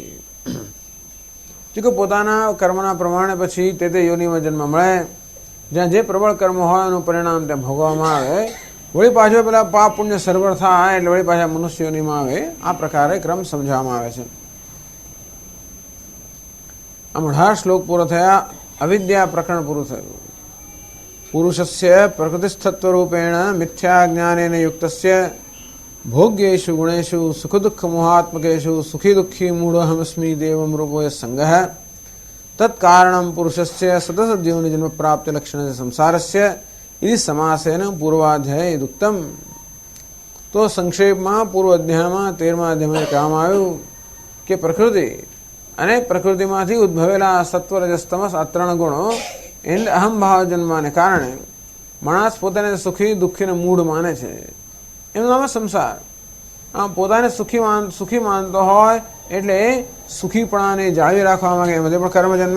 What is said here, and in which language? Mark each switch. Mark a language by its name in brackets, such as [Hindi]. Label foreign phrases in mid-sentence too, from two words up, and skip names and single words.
[Gujarati] કે પોતાના કર્મના પ્રમાણે પછી તે યોનિમાં જન્મ મળે, જ્યાં જે પ્રબળ કર્મ હોય એનું પરિણામ ત્યાં ભોગવવામાં આવે. વળી પાછો પેલા પાપ પુણ્ય સરભર થાય એટલે વળી પાછા મનુષ્ય યોનિમાં આવે. આ પ્રકારે ક્રમ સમજાવવામાં આવે છે. આમ 18 શ્લોક પૂરો થયા. અવિદ્યા પ્રકરણ પૂરું થયું. [Sanskrit] पुरुषस्य प्रकृतिस्थत्वरूपेण मिथ्याज्ञानेन युक्तस्य भोग्येषु गुणेषु सुखदुःखमोहात्मकेषु सुखी दुःखी मूढोऽहमस्मि देवं रूपो यः सङ्गः तत्कारणं पुरुषस्य सततद्योनिजन्म प्राप्तिलक्षणस्य संसारस्य इति समासेन पूर्वाध्याये यदुक्तम। [Gujarati] तो संक्षेपમાં પૂર્વ અધ્યાયમાં 13મા અધ્યાયમાં કહેવામાં આવ્યું કે પ્રકૃતિ અને પ્રકૃતિમાંથી ઉદ્ભવેલા સત્વ રજસ તમસ આ ત્રણ ગુણો એન્ડ અહમ ભાવ જન્માને કારણે માણસ પોતાને સુખી દુઃખીને મૂળ માને છે. એનું નામ સંસાર. આમ પોતાને સુખી માનતો હોય એટલે સુખીપણાને જાળવી રાખવા માંગે એમાંથી પણ કર્મ જન્મે.